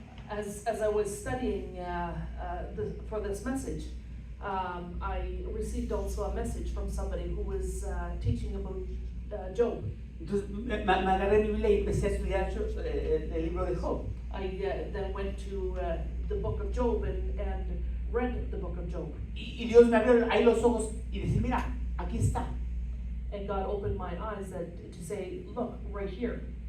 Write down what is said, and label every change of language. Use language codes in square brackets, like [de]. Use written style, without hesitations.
[en] As I was studying for this message, I received also a message from somebody who was teaching about Job. [es] Entonces me agarré mi Biblia y empecé a estudiar el libro de Job. [en] I then went to the book of Job and read the book of Job. [es] Y Dios me abrió ahí los ojos y decía, mira, aquí está. [en] And God opened my eyes to say, look, right here.